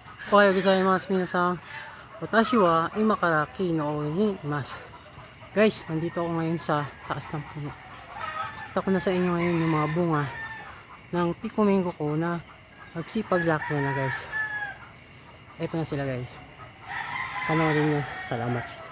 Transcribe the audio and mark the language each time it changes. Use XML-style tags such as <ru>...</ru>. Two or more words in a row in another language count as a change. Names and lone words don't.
<ja>おはようございます。皆さん。私は今から木の上にいます.</ja> <tl>Guys, nandito ako ngayon sa taas ng puno. Pakita ko na sa inyo ngayon yung mga bunga ng Pico Mango ko na nagsipag-laki na guys. Ito na sila guys. Panoorin nyo. Salamat.</tl>